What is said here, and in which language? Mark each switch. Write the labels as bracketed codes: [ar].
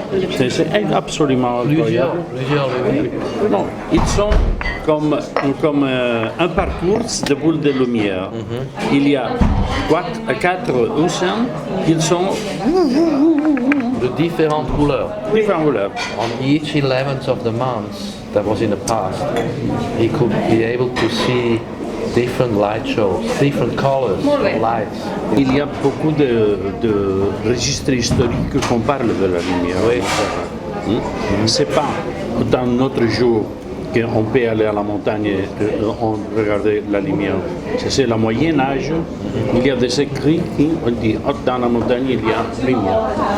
[fr] C'est absolument incroyable. plusieurs lumières. Non, ils sont comme un parcours de boules de lumière. Il y a 4 océans qui sont De différentes couleurs. différentes couleurs. [en] On each 11th of the months that was in the past, he could be able to see different light shows, different colors of lights. [fr] Il y a beaucoup de registres historiques qu'on parle de la lumière. Oui. C'est pas dans notre jour qu'on peut aller à la montagne et regarder la lumière. C'est le Moyen Âge. Il y a des écrits qui on dit dans la montagne il y a lumière.